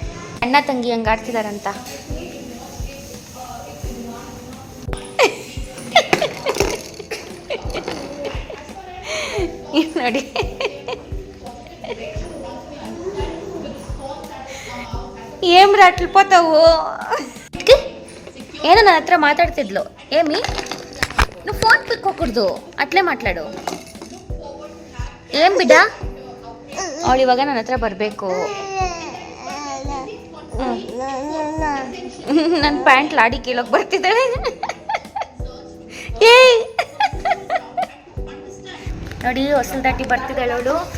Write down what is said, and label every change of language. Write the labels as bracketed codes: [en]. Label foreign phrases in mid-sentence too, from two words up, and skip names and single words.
[kn] ಅಣ್ಣ ತಂಗಿ ಹಂಗೆ ಆಡ್ತಿದಾರಂತ. ನೋಡಿ ಏಮ್ ರಾಟ್ಲ್ಪೋತಾವು. ಏನೋ ನನ್ನ ಹತ್ರ ಮಾತಾಡ್ತಿದ್ಲು. [te] ಏಮಿ నువ్వు ఫోన్ పిక్కోకూడదు, అట్లే మాట్లాడు. [kn] ఏం ಬಿಡ, ಅವಳು ಇವಾಗ ನನ್ನ ಹತ್ರ ಬರಬೇಕು. ನನ್ನ ಪ್ಯಾಂಟ್ ಲಾಡಿ ಕೀಳೋಕೆ ಬರ್ತಿದ್ದಾಳೆ. ಏಯ್ ನೋಡಿ, ಹೊಸಲು ದಾಟಿ ಬರ್ತಿದ್ದಾಳೆ ಅವಳು.